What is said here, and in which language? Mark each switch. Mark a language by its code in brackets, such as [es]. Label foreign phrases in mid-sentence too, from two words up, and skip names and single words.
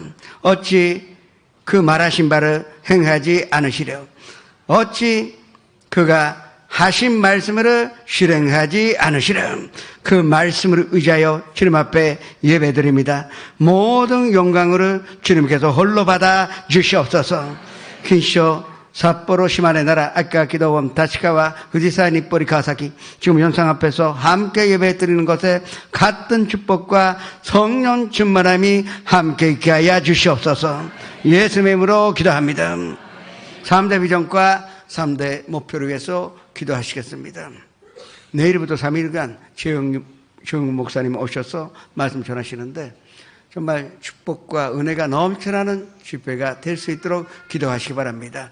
[ko] 어찌 그 말하신 바를 행하지 않으시려? 어찌 그가 하신 말씀을 실행하지 않으시려? 그 말씀을 의지하여 주님 앞에 예배드립니다. 모든 영광을 주님께서 홀로 받아 주시옵소서. kin쇼 札幌島根奈良秋川木道 원 다시카와 후지사 日暮里 川崎 지금 영상 앞에서 함께 예배드리는 것에 같은 축복과 성령 충만함이 함께 있게 하여 주시옵소서. 예수님의 이름으로 기도합니다. 3대 비전과 3대 목표를 위해서 기도하시겠습니다. 내일부터 3일간 최영국 목사님 오셔서 말씀 전하시는데 정말 축복과 은혜가 넘쳐나는 집회가 될 수 있도록 기도하시기 바랍니다.